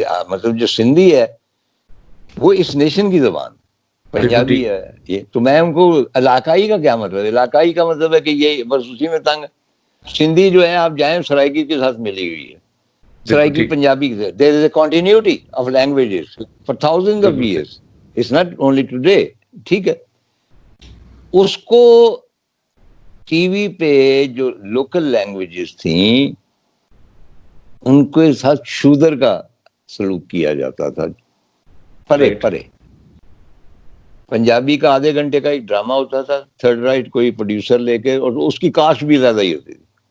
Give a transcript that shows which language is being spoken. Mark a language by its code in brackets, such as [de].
[ur] مطلب جو سندھی ہے وہ اس نیشن کی زبان, پنجابی ہے یہ, تو میں ان کو علاقائی کا کیا مطلب, علاقائی کا مطلب ہے کہ یہ بس اسی میں تنگ. سندھی جو ہے آپ جائیں سرائکی کے ساتھ ملی ہوئی ہے, سرائکی پنجابی کے ساتھ. [en] there is a continuity of languages for thousands of years, it's not only today. [ur] ٹھیک ہے, اس کو ٹی وی پہ جو لوکل لینگویجز تھیں ان کے ساتھ شودر کا سلوک کیا جاتا تھا, پرے پرے. پنجابی کا آدھے گھنٹے کا ایک ڈرامہ ہوتا تھا, تھرڈ رائٹ کوئی پروڈیوسر لے کے, اور اس کی کاسٹ بھی زیادہ ہی ہوتی تھی.